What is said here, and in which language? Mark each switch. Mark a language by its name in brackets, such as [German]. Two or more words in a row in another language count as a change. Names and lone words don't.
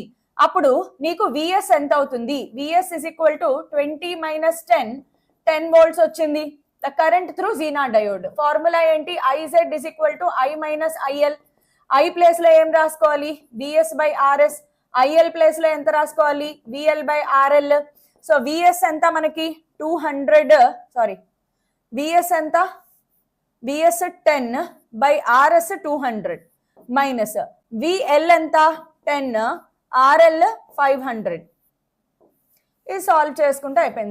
[Telugu] అప్పుడు నీకు విఎస్ ఎంత అవుతుంది? విఎస్ = 20 - 10 volts వచ్చింది. [English] The current through Zener diode. [Telugu] ఫార్ములా ఏంటి? ఐజెడ్ = I - IL. I ప్లేస్ లో ఏం రాసుకోవాలి? VS/RS. IL ప్లేస్ లో ఎంత రాసుకోవాలి? VL/RL. సో విఎస్ ఎంత మనకి? 200. సారీ, విఎస్ ఎంత? విఎస్ 10/RS 200 మైనస్ విఎల్ ఎంత? 10, RL 500. ఇది సాల్వ్ చేసుకుంటే అయిపోయింది.